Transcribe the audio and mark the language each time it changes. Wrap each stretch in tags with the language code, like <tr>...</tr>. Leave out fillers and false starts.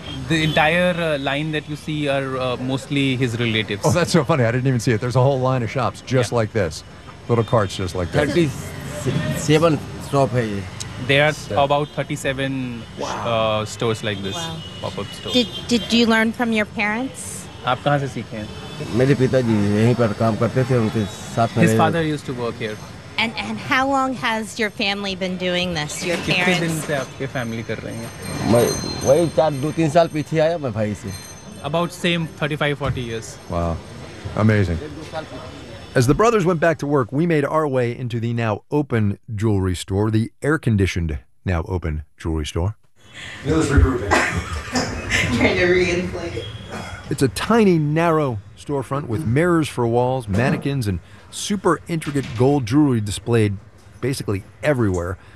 <en>The entire line that you see are mostly his relatives. Oh, that's so funny. I didn't even see it. There's a whole line of shops just yeah. like this. Little carts just like this. 37 shops. There are about 37 stores like this. Wow. Pop-up stores. Did you learn from your parents?</en> <hi>आप कहाँ से सीखे हैं? मेरे पिताजी यहीं पर काम करते थे उनके साथ में।</hi> <en>His father used to work here. And how long has your family been doing this? Your parents?</en> <hi>कितने दिन से आपके family कर रहे हैं? मैं वही चार दो तीन साल पीछे आया मैं भाई से।</hi> <en>About same 35-40 years. Wow, amazing. As the brothers went back to work, we made our way into the now open jewelry store, the air-conditioned now open jewelry store. Neil's regrouping. Trying to reinflate. It's a tiny, narrow storefront with mirrors for walls, mannequins, and super intricate gold jewelry displayed basically everywhere.</en>